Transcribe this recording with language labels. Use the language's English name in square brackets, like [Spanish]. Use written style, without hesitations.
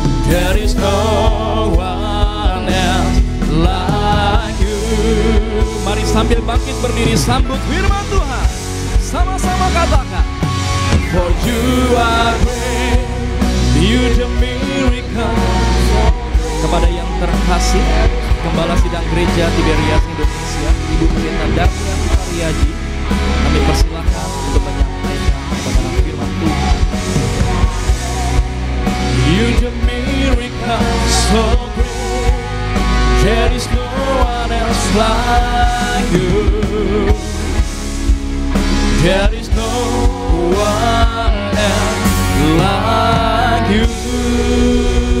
[English] There is no one else like you. [Indonesian] Mari sambil bangkit berdiri sambut firman Tuhan. Sama-sama katakan. [English] For you are great, you the miracle. [Indonesian] Kepada yang terkasih, Gembala Sidang Gereja Tiberias Indonesia, Ibu Pendeta Darnia Mariaji, kami persilakan untuk menyampaikan kebenaran firman Tuhan. [English] You the miracle so great, there is no one else like you. There is no one else like you.